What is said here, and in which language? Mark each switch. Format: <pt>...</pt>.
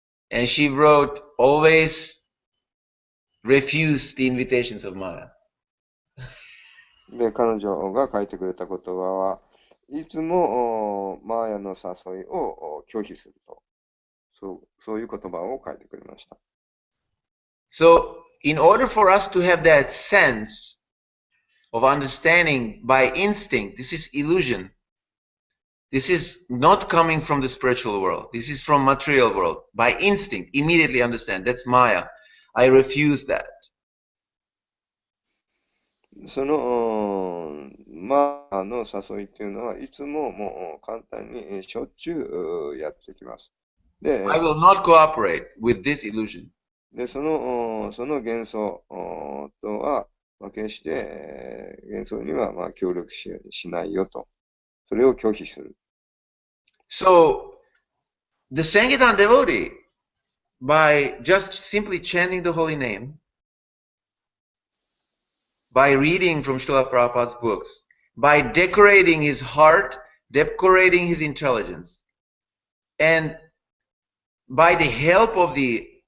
<en>and she wrote, always refuse the invitations of Maya.</en> <ja>で、彼女が書いてくれた言葉は、いつもマーヤの誘いを拒否すると。そういう言葉を書いてくれました。</ja> <en>So, in order for us to have that sense of understanding by instinct, this is illusion. This is not coming from the spiritual world. This is from material world. By instinct, immediately understand. That's Maya. I refuse that.</en> <ja>その、マーヤの誘いっていうのは、いつももう簡単にしょっちゅうやってきます。で、</ja> <en>I will not cooperate with this illusion.</en> <ja>で、その幻想とは、決して、幻想には協力しないよと。それを拒否する。</ja> <en>So, the Sankirtan devotee, by just simply chanting the holy name, by reading from Srila Prabhupada's books, by decorating his heart, decorating his intelligence, and by the help of the</en>